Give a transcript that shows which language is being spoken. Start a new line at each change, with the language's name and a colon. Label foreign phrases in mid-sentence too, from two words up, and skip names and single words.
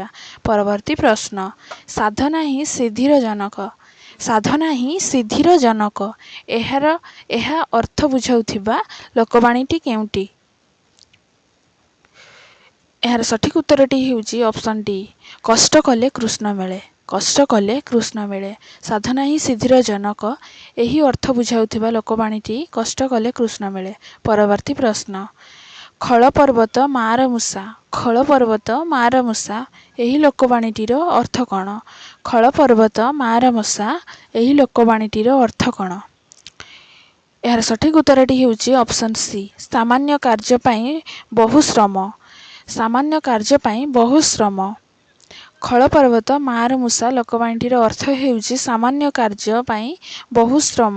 Odia: ପରବର୍ତ୍ତୀ ପ୍ରଶ୍ନ, ସାଧନା ହିଁ ସିଦ୍ଧିର ଜନକ। ସାଧନା ହିଁ ସିଦ୍ଧିର ଜନକ ଏହା ଅର୍ଥ ବୁଝାଉଥିବା ଲୋକବାଣୀଟି କେଉଁଟି? ଯାହାର ସଠିକ ଉତ୍ତରଟି ହେଉଛି
English: option D
Odia: କଷ୍ଟ କଲେ କୃଷ୍ଣ ମିଳେ। କଷ୍ଟ କଲେ କୃଷ୍ଣ ମିଳେ। ସାଧନା ହିଁ ସିଦ୍ଧିର ଜନକ ଏହି ଅର୍ଥ ବୁଝାଉଥିବା ଲୋକବାଣୀଟି କଷ୍ଟ କଲେ କୃଷ୍ଣ ମିଳେ। ପରବର୍ତ୍ତୀ ପ୍ରଶ୍ନ, ଖଳ ପର୍ବତ ମାର ମୂଷା। ଖଳ ପର୍ବତ ମାର ମୂଷା ଏହି ଲୋକବାଣୀଟିର ଅର୍ଥ କଣ? ଖଳ ପର୍ବତ ମାର ମୂଷା ଏହି ଲୋକବାଣୀଟିର ଅର୍ଥ କଣ? ଯାହାର ସଠିକ ଉତ୍ତରଟି ହେଉଛି
English: option C
Odia: ସାମାନ୍ୟ କାର୍ଯ୍ୟ ପାଇଁ ବହୁ ଶ୍ରମ। ସାମାନ୍ୟ କାର୍ଯ୍ୟ ପାଇଁ ବହୁ ଶ୍ରମ। ଖଳ ପର୍ବତ ମାର ମୂଷା ଲୋକବାଣୀଟିର ଅର୍ଥ ହେଉଛି ସାମାନ୍ୟ କାର୍ଯ୍ୟ ପାଇଁ ବହୁ ଶ୍ରମ।